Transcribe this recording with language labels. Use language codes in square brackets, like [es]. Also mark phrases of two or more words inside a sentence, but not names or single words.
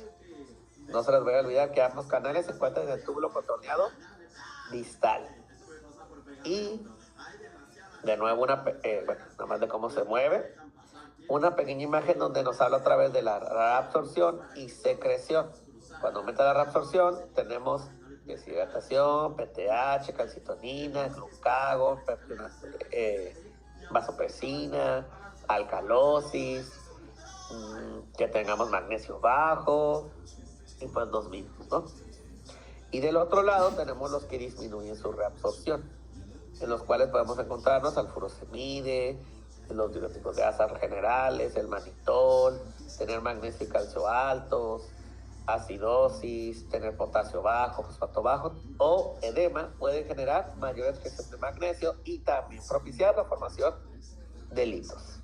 [es] No se les voy a olvidar que ambos canales se encuentran en el túbulo contorneado distal. Y de nuevo, nada más de cómo se mueve. Una pequeña imagen donde nos habla otra vez de la reabsorción y secreción. Cuando aumenta la reabsorción, tenemos deshidratación, PTH, calcitonina, glucagon, vasopresina, alcalosis, que tengamos magnesio bajo, y pues los mismos, ¿no? Y del otro lado tenemos los que disminuyen su reabsorción, en los cuales podemos encontrarnos al furosemide, los diuréticos de asa generales, el manitol, tener magnesio y calcio altos, acidosis, tener potasio bajo, fosfato bajo o edema pueden generar mayor excreción de magnesio y también propiciar la formación de litos.